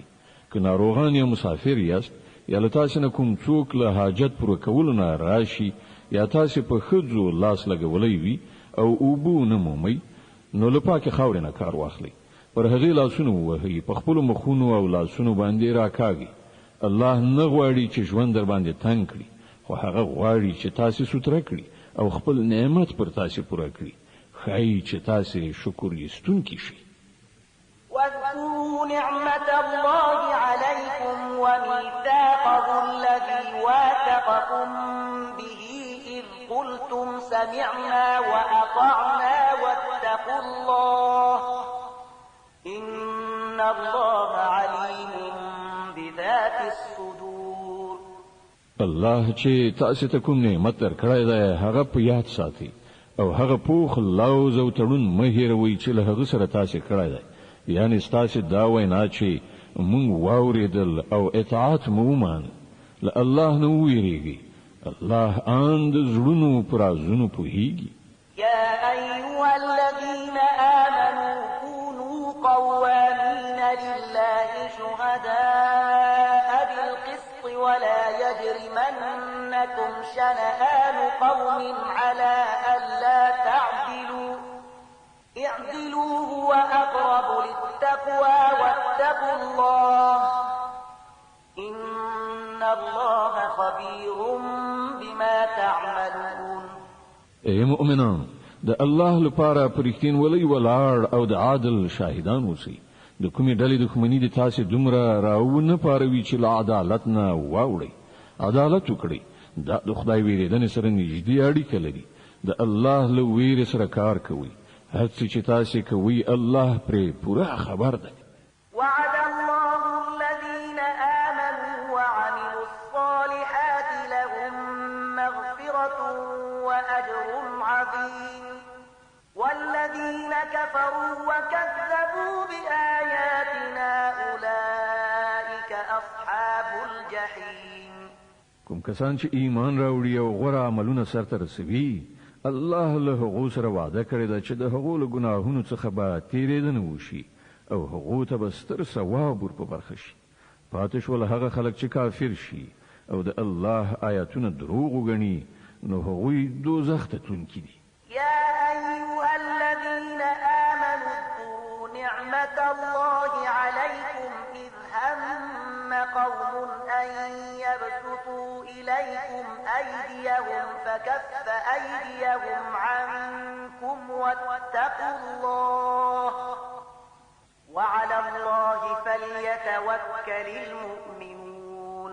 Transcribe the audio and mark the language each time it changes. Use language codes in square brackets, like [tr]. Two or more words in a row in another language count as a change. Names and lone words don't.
[ps] که ناروغان یا مسافر یاست یا له تاسو نه کوم څوک له حاجت پوره کولو نه راشي یا تاسو په ښځو لاس لګولی وي او اوبو نه مومئ نو له پاکې خاورې نه کار واخلئ، پر هغې لاسونه ووهئ، په خپلو مخونو او لاسونو باندې راکاږئ. الله نه غواړي چې ژوند در باندې تنګ کړي، خو هغه غواړي چې تاسو سوتره کړي او خپل نعمت پر تاسو پوره کړي. ښایي چې تاسو شکر ایستونکي شئ. [ar] واذكروا نعمة الله عليكم وميثاقه الذي واثقكم به إذ قلتم سمعنا وأطعنا واتقوا الله إن الله عليم بذات الصدور. [ps] الله چې تاسو ته کوم نعمت درکړی دی هغه په یاد ساتئ او هغه پوخ لوز او تړون مه هېروئ چې له هغه سره تاسو کړی دی، یعنی ستاسو دا وینا چې مونږ واورېدل او اطاعت مو ومان، له الله نه وویریږئ. الله ان د زړونو په رازونو پوهیږي. [ar] يا أيها الذين آمنوا كونوا قوامين لله شهداء بالقسط ولا يجرمنكم شنآن قوم على ألا تعدلوا اعدلوا هو أقرب للتقوى واتقوا الله إن الله خبير بما تعملون. [ps] اے مؤمنان، د الله لپاره پرختین ولی ولاړ او د عادل شاهدان اوسئ. د کومې ډلې دښمني د تاسې دومره راونه پاروي چې له عدالت نه واوړي عدالت وکړي دا د خدای ویریدنې سره نږدې اړیکه لري د الله له ویرې سره کار کوي هر څه چې تاسې کوي الله پرې پوره خبر دی [ar] وعد الله الذين آمنوا وعملوا الصالحات لهم مغفرة وأجر عظيم والذين كفروا وكذبوا بآياتنا أولئك أصحاب الجحيم [ps] کوم کسان چې ایمان راوړي او غوره عملونه سرته رسوي الله له هغو سره وعده کړی ده چې د هغو له ګناهونو څخه به تیریدنه وشي او هغو ته به ستر ثواب ور په برخه شي پاتې شول هغه خلک چې کافر شي او د الله آیاتونه دروغ وګڼي نو هغوی دوزخ ته تلونکي دي [ar] يا أيها الذين آمنوا اذكروا نعمة الله عليكم إذ هم قوم أن يبسطوا إليكم أيديهم فكف أيديهم عنكم واتقوا الله وعلى الله فليتوكل المؤمنون